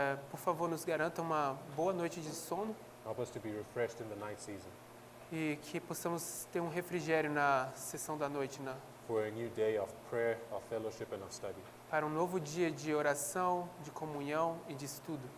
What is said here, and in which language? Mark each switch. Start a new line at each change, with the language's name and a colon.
Portuguese: Por favor, nos garanta uma boa noite de sono
English: Help us to be refreshed in the night season
Portuguese: e que possamos ter um refrigério na sessão da noite,
English: for a new day of prayer, of fellowship, and of study.
Portuguese: para um novo dia de oração, de comunhão e de estudo.